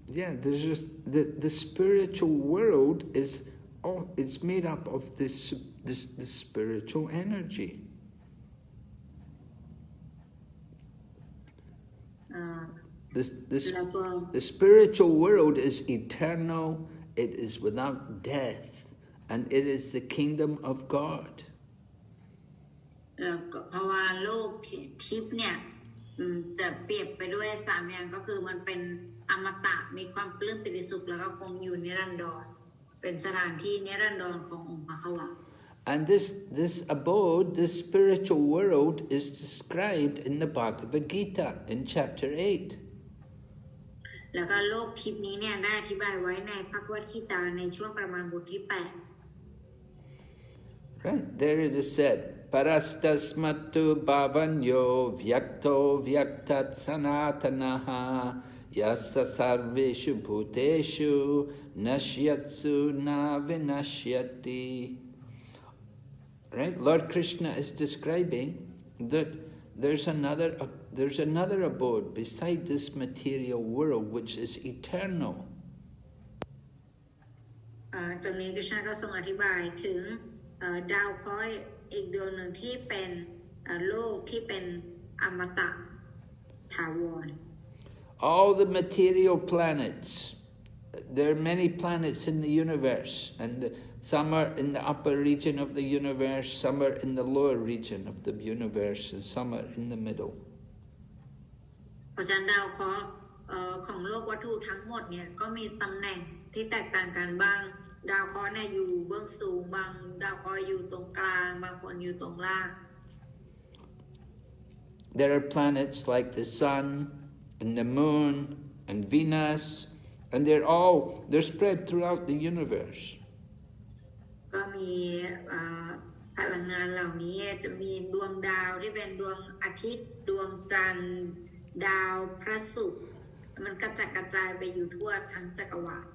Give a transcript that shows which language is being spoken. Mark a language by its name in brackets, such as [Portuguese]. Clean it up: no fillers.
[English] Yeah, there's just the spiritual world is it's made up of this spiritual energy. The spiritual world is eternal, it is without death, and it is the kingdom of God. [Thai] เพราะว่าโลกทิพย์เนี่ยแต่เปรียบไปด้วยสามอย่างก็คือมันเป็นอมตะมีความปลื้มปิติสุขแล้วก็คงอยู่นิรันดรเป็นสถานที่นิรันดรขององค์พระเขาวะ [English] And this abode, this spiritual world, is described in the Bhagavad Gita in chapter 8. [Thai] แล้วก็โลกทิพย์นี้เนี่ยได้อธิบายไว้ในภควคีตาในช่วงประมาณบทที่ 8 [English] Right, there it is said, [Sanskrit] parastasmattu bhavanyo vyakto vyaktat sanatanaha yassa sarveshu bhuteshu nashyatsu na vināśyati. [English] Right? Lord Kṛṣṇa is describing that there's another abode beside this material world which is eternal. [Thai] ตรงนี้คริชนาก็ทรงอธิบายถึงดาวเคราะห์อีกดวงหนึ่งที่เป็นโลกที่เป็นอมตะถาวร [English] All the material planets, there are many planets in the universe, and some are in the upper region of the universe, some are in the lower region of the universe, and some are in the middle. [Thai] เพราะฉะนั้นดาวเคราะห์ของโลกวัตถุทั้งหมดเนี่ยก็มีตำแหน่งที่แตกต่างกันบ้างดาวเคราะห์เนี่ยอยู่เบื้องสูงบางดาวเคราะห์อยู่ตรงกลางบางคนอยู่ตรงล่าง [English] There are planets like the sun and the moon and Venus, and they're spread throughout the universe. [Thai] ก็มีพลังงานเหล่านี้จะมีดวงดาวที่เป็นดวงอาทิตย์ดวงจันทร์ดาวพระศุกร์มันกระจัดกระจายไปอยู่ทั่วทั้งจักรวาล